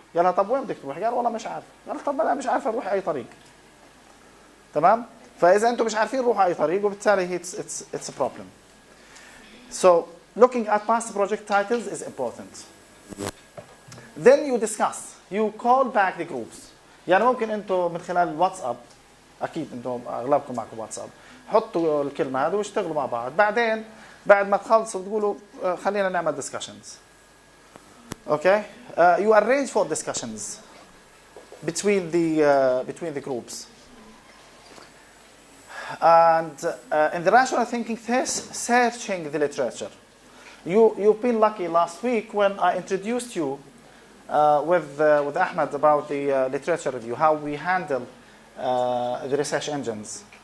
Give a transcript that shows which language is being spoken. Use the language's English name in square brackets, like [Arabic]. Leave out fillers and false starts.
[Arabic] قال لها طب وين بدك تروح؟ قال والله مش عارف. قال طب أنا مش عارف أروح أي طريق. تمام؟ فإذا أنتم مش عارفين روحوا أي طريق وبالتالي [English] it's a problem. So looking at past project titles is important. Then you discuss. You call back the groups. [Arabic] يعني ممكن أنتم من خلال الواتساب, أكيد أنتم أغلبكم معكم واتساب, حطوا الكلمة هذه واشتغلوا مع بعض. بعدين بعد ما تخلصوا تقولوا خلينا نعمل discussions. [English] Okay? You arrange for discussions between the groups. And in the rational thinking test, searching the literature. You've been lucky last week when I introduced you with Ahmed about the literature review, how we handle the research engines.